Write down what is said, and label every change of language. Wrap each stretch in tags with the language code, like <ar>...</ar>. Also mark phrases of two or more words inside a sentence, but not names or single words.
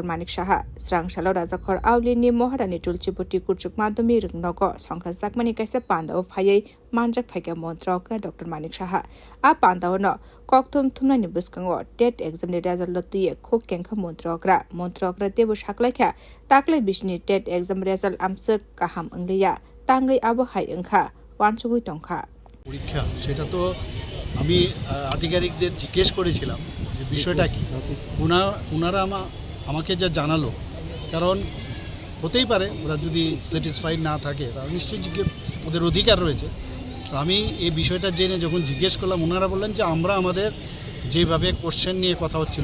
<trp>Manik Shaha Srang Shalo Razakhor Auli ni Moharani Tulchiputi Kurchuk Madumi Rungnogo Songkhas Dakmani kaisa panda phayai manjak phaiga montrokra Dr. Manik Shaha a panda no kokthum thumna ni buskango TET exam ni result natige khuk kengkha montrokra debu shaklaikha taklai bishni TET exam result amsuk kaham angliya tangai abo hai angkha wansugui tongkha</trp> <bn>পরীক্ষা সেটা তো আমি আধিকারিকদের জিজ্ঞেস করেছিলাম যে বিষয়টা কি ওনারা আমাকে যা জানালো কারণ হতেই পারে ওরা যদি স্যাটিসফাইড না থাকে তাহলে নিশ্চয়ই ওদের অধিকার রয়েছে তো আমি এই বিষয়টা জেনে যখন জিজ্ঞেস করলাম ওনারা বললেন যে আমরা আমাদের যেভাবে কোশ্চেন নিয়ে কথা হচ্ছিল</bn>